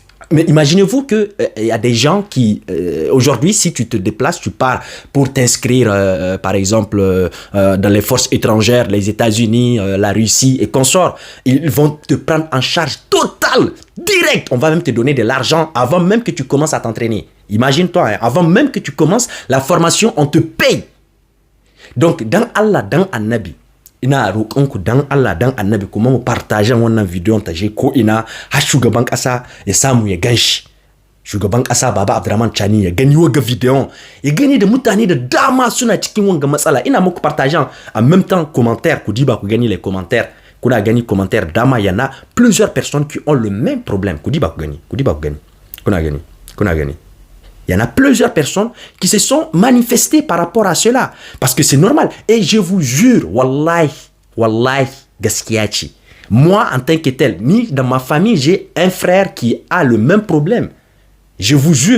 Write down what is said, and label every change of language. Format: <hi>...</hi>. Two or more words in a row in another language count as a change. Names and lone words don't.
<fr>Mais imaginez-vous que y a des gens qui, aujourd'hui, si tu te déplaces, tu pars pour t'inscrire, par exemple, dans les forces étrangères, les États-Unis, la Russie et consorts, ils vont te prendre en charge totale, direct. On va même te donner de l'argent avant même que tu commences à t'entraîner. Imagine-toi, hein, avant même que tu commences la formation, on te paye.</fr> <ha>Donc, dans Allah, dans Annabi, ina roƙonku dan Allah dan Annabi kuma mu partage wannan bidiyon ta je ko ina har shugaban ƙasa ya samu ya ganshi. Shugaban ƙasa Baba Abdurrahman Chani ya gani wanga bidiyon, ya gani da mutane da dama suna cikin wanga matsala. Ina muku</ha> <fr>partageant en même temps commentaire,</fr> <ha>ku diba ku gani</ha> <fr>les commentaires.</fr> <ha>Kuna gani commentaire dama,</ha> <fr>y en a plusieurs personnes qui ont le même problème.</fr> <ha>Ku diba ku gani, kuna gani.</ha> <fr>Il y en a plusieurs personnes qui se sont manifestées par rapport à cela. Parce que c'est normal. Et je vous jure, wallahi, gaskiachi. Moi, en tant que tel, dans ma famille, j'ai un frère qui a le même problème. Je vous jure.</fr>